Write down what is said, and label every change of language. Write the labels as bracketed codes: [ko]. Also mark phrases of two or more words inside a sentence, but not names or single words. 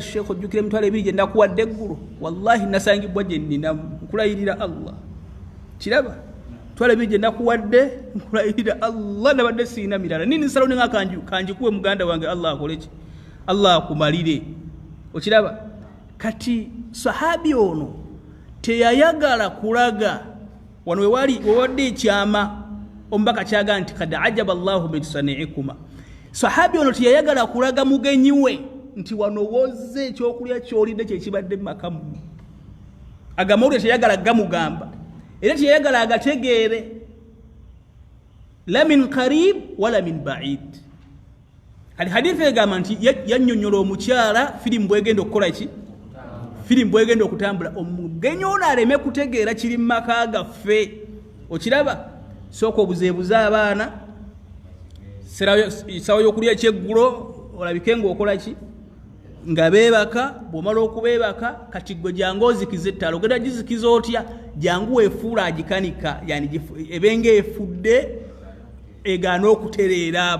[lg] sheekh ojjukira emitwalo 2 gye ndakuwadde eggulu wallahi nasangibwa gye nnina nkulayirira Allah kiraba mitwalo 2 gye ndakuwadde nkulayirira Allah nabadde siina mirala nini nsalo nenga kanjikuwe muganda wange Allah akole ki Allah akumalire okiraba kati sahabi ono teyayagala kulaga wano wewadde ekyama ombaka kyaga nti [ar] قد عجب الله من صنيعكما. [lg] Sahabi ono teyayagala kulaga mugenyi we nti wano wozze ekyokulya kyolidde kyekibadde makamu agamawulire teyayagala gamugamba era teyayagala agategeere [ar] لا من قريب ولا من بعيد. [lg] Hadithi egamba nti yannyonnyola omukyala firimu bwegenda okukola ki firimu bwegenda okutambula omugenyi ono aleme kutegeera kiri mu maka gaffe okiraba sooka obuzeebuza abaana sawa y'okulya ekyeggulo olabike ng'okola ki nga beebaka bw'omala okubeebaka kati gwe jangu ozikiza ettala ogenda gizikiza otya jangu weefuula agikanika yani ebenga efudde egaana okutereera.